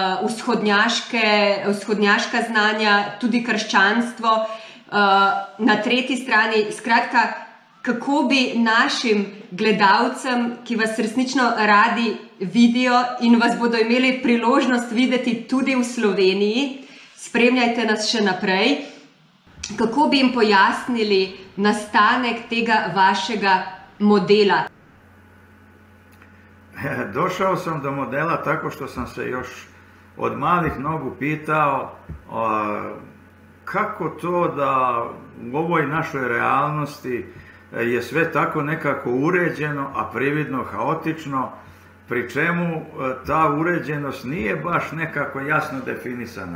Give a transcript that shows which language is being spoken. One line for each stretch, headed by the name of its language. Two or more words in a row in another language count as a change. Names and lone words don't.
Slovenian: vzhodnjaška znanja, tudi krščanstvo, na tretji strani, skratka, kako bi našim gledalcem, ki vas resnično radi vidijo in vas bodo imeli priložnost videti tudi v Sloveniji, spremljajte nas še naprej, kako bi jim pojasnili nastanek tega vašega modela?
Serbian: Došao sam do modela tako što sam se još od malih nogu pitao kako to da u ovoj našoj realnosti je sve tako nekako uređeno, a prividno haotično, pri čemu ta uređenost nije baš nekako jasno definisana.